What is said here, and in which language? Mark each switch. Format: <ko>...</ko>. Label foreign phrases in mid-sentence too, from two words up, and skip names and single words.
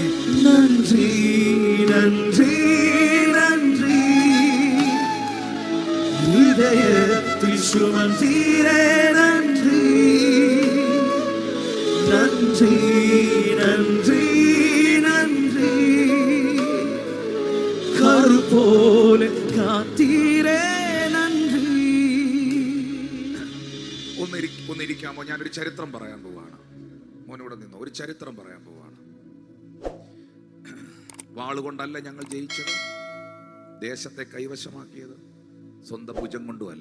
<ta>நன்றி நன்றி நன்றி, இதயத்தில் சுமந்தீரே நன்றி. நன்றி நன்றி நன்றி, கரு போல காத்தீரே നന്ദി.</ta> <ml>ഒന്നിരിക്കാമോ? ഞാനൊരു ചരിത്രം പറയാൻ പോവാണ്. മോനിവിടെ നിന്നോ, ഒരു ചരിത്രം പറയാൻ പോവാണ്. വാളുകൊണ്ടല്ല ഞങ്ങൾ ജയിച്ചത്, ദേശത്തെ കൈവശമാക്കിയത്, സ്വന്തം ഭുജം കൊണ്ടുമല്ല.</ml>